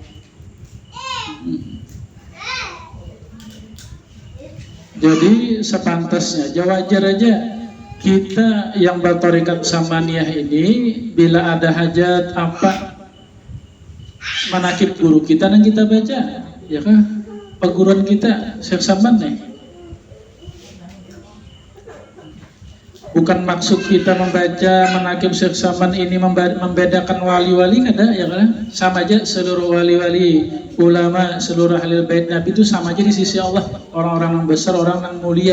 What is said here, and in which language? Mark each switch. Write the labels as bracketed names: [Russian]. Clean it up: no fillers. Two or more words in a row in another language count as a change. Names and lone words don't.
[Indonesian] Jadi sepantasnya, wajar aja kita yang bertarekat Samaniyah ini bila ada hajat apa manakib guru kita dan kita baca, ya kan? Perguruan kita Syekh Saman nih. Bukan maksud kita membaca manakib Syekh Saman ini membedakan wali-wali, ada ya kan? Sama aja seluruh wali-wali, ulama, seluruh ahli bait Nabi itu sama aja di sisi Allah, orang-orang yang besar, orang yang mulia.